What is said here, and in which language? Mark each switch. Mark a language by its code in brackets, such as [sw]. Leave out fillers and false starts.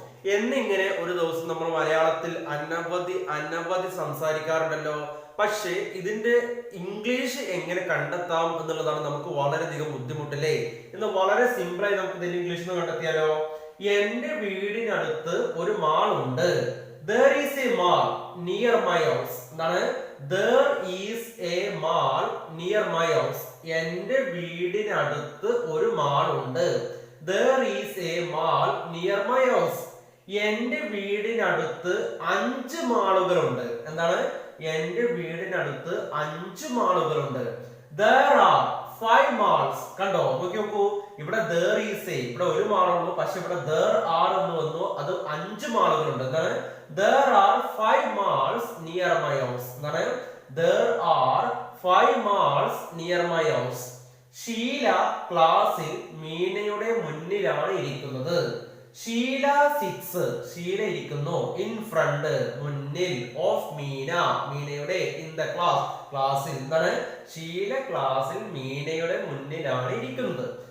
[ml] എന്നിങ്ങനെ ഒരു ദിവസം നമ്മൾ മലയാളത്തിൽ അനവധി സംസാരിക്കാറുണ്ടല്ലോ. പക്ഷേ ഇതിന്റെ ഇംഗ്ലീഷ് എങ്ങനെ കണ്ടെത്താം എന്നുള്ളതാണ് നമുക്ക് വളരെയധികം ബുദ്ധിമുട്ടല്ലേ. എന്ന് വളരെ സിമ്പിൾ ആയി നമുക്ക് ഇതിന്റെ ഇംഗ്ലീഷ് കണ്ടെത്തിയാലോ. എന്റെ വീടിനടുത്ത് ഒരു മാൾ ഉണ്ട്. [en] There is a mall near my house. [ml] എന്താണ്? [en] There is a mall near my house. [ml] എന്റെ വീടിനടുത്ത് ഒരു മാൾ ഉണ്ട്. [en] There is a mall near my house. [ml] എന്റെ വീടിനടുത്ത് 5 മാളുകളുണ്ട്. എന്താണ്? എന്റെ വീടിനടുത്ത് 5 മാളുകളുണ്ട്. [en] There are 5 malls. [ml] കണ്ടോ, നോക്കൂ, ഇവിടെ [en] there is a, [ml] ഇവിടെ ഒരു മാളുള്ളൂ, പക്ഷെ ഇവിടെ [en] there are [ml] എന്ന് വന്നു, അത് 5 മാളുകളുണ്ട്. എന്താണ്? [en] There are 5 malls near my house. [ml] എന്താണ്? [en] There are 5 malls near my house. [ml] Sheela ക്ലാസ്സിൽ മീനയുടെ മുന്നിലാണ് ഇരിക്കുന്നത്. ഷീല സിറ്റ്സ്, ഷീല ഇരിക്കുന്നു, ഇൻ ഫ്രണ്ട്, മുന്നിൽ, of Meena, മീനയുടെ, in the class, ക്ലാസ്സിൽ. എന്താണ്? ഷീല ക്ലാസ്സിൽ മീനയുടെ മുന്നിലാണ് ഇരിക്കുന്നത്.